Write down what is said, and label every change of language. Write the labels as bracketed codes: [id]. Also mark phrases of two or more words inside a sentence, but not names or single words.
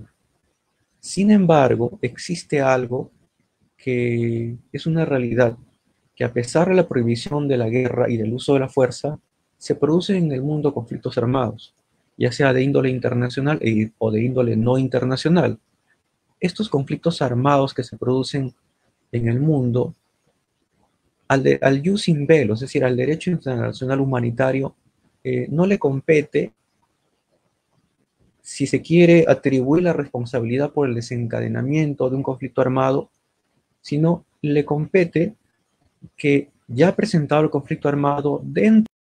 [es] Sin embargo, existe algo que es una realidad, que a pesar de la prohibición de la guerra y del uso de la fuerza, se producen en el mundo conflictos armados, ya sea de índole internacional o de índole no internacional. Estos conflictos armados que se producen en el mundo, al [la] jus in bello, [es] es decir, al derecho internacional humanitario, no le compete, si se quiere, atribuir la responsabilidad por el desencadenamiento de un conflicto armado, sino le compete que ya presentado el conflicto armado, dentro